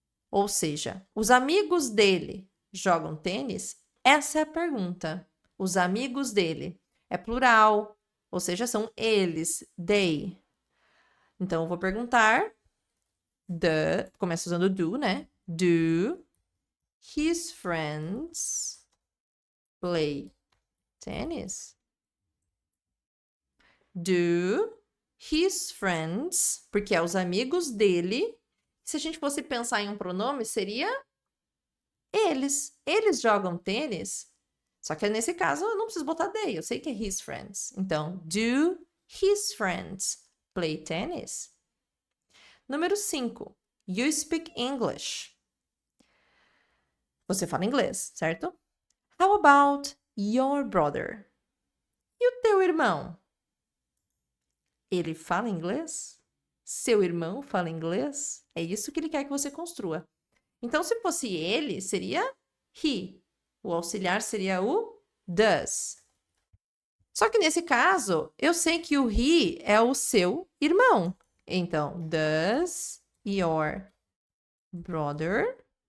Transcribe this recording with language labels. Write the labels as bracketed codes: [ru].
[pt] Ou seja, os amigos dele jogam tênis? Essa é a pergunta. Os amigos dele. É plural, ou seja, são eles, they. Então, eu vou perguntar, começa usando do, né? [en] Do his friends play tennis? Do his friends, [pt] porque é os amigos dele. Se a gente fosse pensar em um pronome, seria eles. Eles jogam tênis. Só que nesse caso, eu não preciso botar they. Eu sei que é [en] his friends. [pt] Então, [en] do his friends play tennis? [pt] Número 5. [en] You speak English. [pt] Você fala inglês, certo? [en] How about your brother? [pt] E o teu irmão? Ele fala inglês? Seu irmão fala inglês? É isso que ele quer que você construa. Então, se fosse ele, seria he. O auxiliar seria o does. Só que nesse caso, eu sei que o he é o seu irmão. Então, [en] does your brother